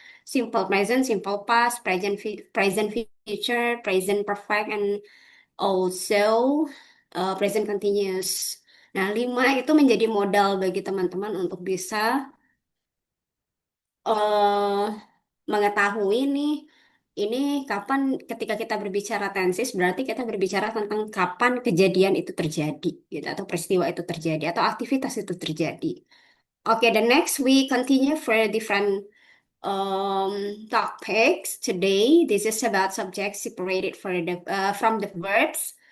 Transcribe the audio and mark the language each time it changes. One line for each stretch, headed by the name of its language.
English: Simple present, simple past, present future, present perfect, and also present continuous.
Indonesian: Nah, 5 itu menjadi modal bagi teman-teman untuk bisa eh mengetahui nih, ini kapan ketika kita berbicara tensis berarti kita berbicara tentang kapan kejadian itu terjadi gitu atau peristiwa itu terjadi atau aktivitas itu terjadi.
English: Oke, the next we continue for different um, topics today. This is about subject separated from the verbs.